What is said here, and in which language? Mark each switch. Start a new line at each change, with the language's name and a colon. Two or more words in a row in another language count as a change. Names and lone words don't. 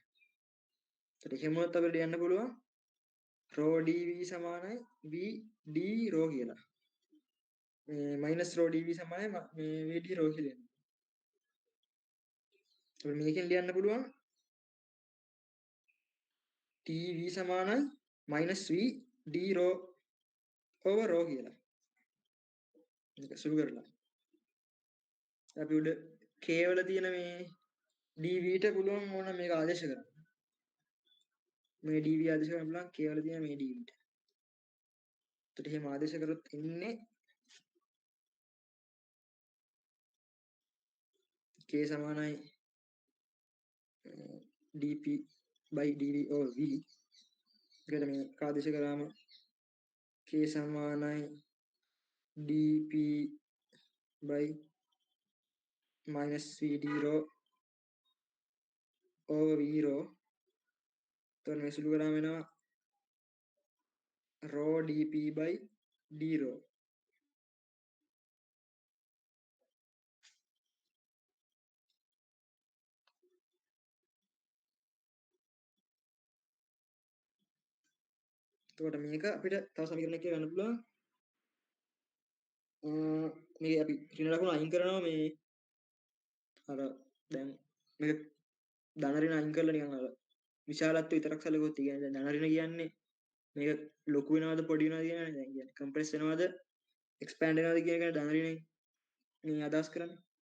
Sinhala: එතකොට එහෙම වුණොත් අපිට ලියන්න පුළුවන් රෝ dv සමානයි v d රෝ කියලා. මේ මයිනස් රෝ dv සමානයි මේ v d රෝ කියලා. එතකොට මේකෙන් ලියන්න පුළුවන් tv සමානයි
English: minus v d rho over rho
Sinhala: කියලා. මේක සුළු කරලා. අපි උඩ k වල තියෙන මේ dv ට පුළුවන් ඕන මේක ආදේශ කරන්න. මේ dv ආදේශ කරන්න පුළුවන් k වල තියෙන මේ dv ට. එතකොට එහෙම ආදේශ කරොත් එන්නේ k සමානයි
English: dp by dv over v.
Sinhala: එකට මේ ආදේශ කරාම k සමානයි
English: dp by minus v d rho over v rho.
Sinhala: එතකොට මේ සුළු කරාම වෙනවා
English: rho dp by d rho.
Sinhala: එතකොට මේක අපිට තව සමීකරණයක් කියලා ගන්න පුළුවන්. මේ අපි ඍණ ලකුණු අයින් කරනවා මේ අර දැන් මේක ධන ඍණ අයින් කරලා නිකන් අර විශාලත්වය විතරක් සැලකුවොත් කියන්නේ ධන ඍණ කියන්නේ මේක ලොකු වෙනවද පොඩි වෙනවද කියන්නේ දැන් කියන්නේ කම්ප්‍රෙස් වෙනවද එක්ස්පෑන්ඩ් වෙනවද කියන එක ධන ඍණෙන් මේ අදහස් කරන්නේ.